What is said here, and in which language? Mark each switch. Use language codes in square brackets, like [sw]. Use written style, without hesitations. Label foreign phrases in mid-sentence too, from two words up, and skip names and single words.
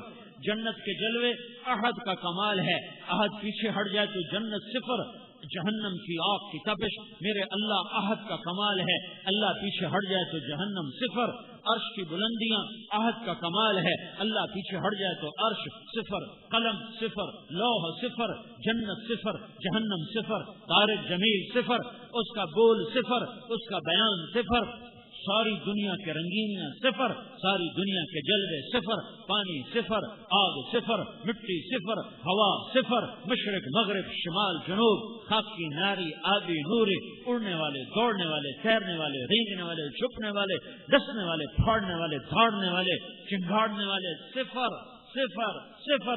[ur] جنت کے جلوے احد کا کمال ہے. احد پیچھے ہٹ جائے تو جنت صفر. جہنم کی آگ کی تپش میرے اللہ احد کا کمال ہے. اللہ پیچھے ہٹ جائے تو جہنم صفر. عرش کی بلندیاں احد کا کمال ہے. اللہ پیچھے ہٹ جائے تو عرش صفر، قلم صفر، لوح صفر، جنت صفر، جہنم صفر، طارق جمیل صفر، اس کا بول صفر، اس کا بیان صفر. ساری دنیا کے رنگینیاں صفر، ساری دنیا کے جلوے صفر. پانی صفر، آگ صفر، مٹی صفر، ہوا صفر، مشرق مغرب شمال جنوب، خاکی ناری آبی نوری، اڑنے والے دوڑنے والے تیرنے والے رینگنے والے چھپنے والے ڈسنے والے پھاڑنے والے دھاڑنے والے چنگاڑنے والے صفر صفر صفر.